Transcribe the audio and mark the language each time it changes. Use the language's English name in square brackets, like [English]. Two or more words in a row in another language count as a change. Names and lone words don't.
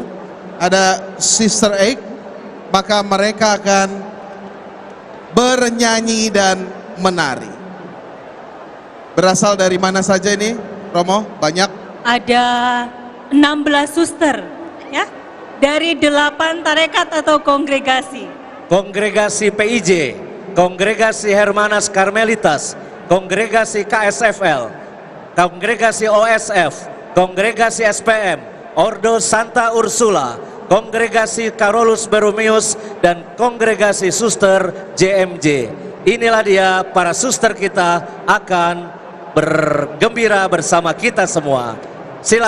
[Indonesian] Ada Sister Act, maka mereka akan bernyanyi dan menari. Berasal dari mana saja ini, Romo? Banyak? Ada 16 suster, ya, dari 8 tarekat atau kongregasi. Kongregasi PIJ, Kongregasi Hermanas Karmelitas, Kongregasi KSFL, Kongregasi OSF, Kongregasi SPM, Ordo Santa Ursula, Kongregasi Carolus Borromeus, dan Kongregasi Suster JMJ. Inilah dia para suster kita akan bergembira bersama kita semua. Silakan.